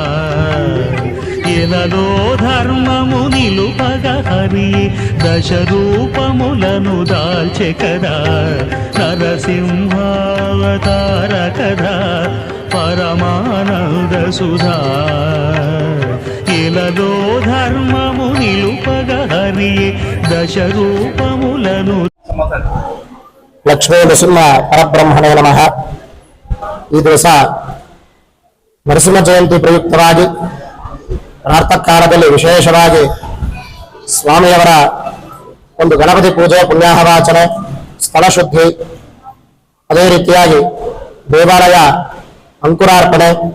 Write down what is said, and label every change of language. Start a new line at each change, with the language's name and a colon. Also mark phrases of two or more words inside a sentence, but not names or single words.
Telugu: ఎలలో ధర్మము నిలుపగ హరి దశ రూపములను దాల్చె కదా నరసింహావతార కదా పరమానంద సుధా ఎలలో ధర్మము నిలుపగ హరి దశ రూపములను.
Sanskrit: ಲಕ್ಷ್ಮೀ ನರಸಿಂಹ ಪರಬ್ರಹ್ಮಣೇ ನಮಃ.
Kannada: ಈ ದಿವಸ ನರಸಿಂಹ ಜಯಂತಿ ಪ್ರಯುಕ್ತವಾಗಿ ಪ್ರಾತಃ ಕಾಲದಲ್ಲಿ ವಿಶೇಷವಾಗಿ ಸ್ವಾಮಿಯವರ ಒಂದು ಗಣಪತಿ ಪೂಜೆ, ಪುಣ್ಯಾಹವಾಚನೆ, ಸ್ಥಳ ಶುದ್ಧಿ, ಅದೇ ರೀತಿಯಾಗಿ ದೇವಾಲಯ ಅಂಕುರಾರ್ಪಣೆ,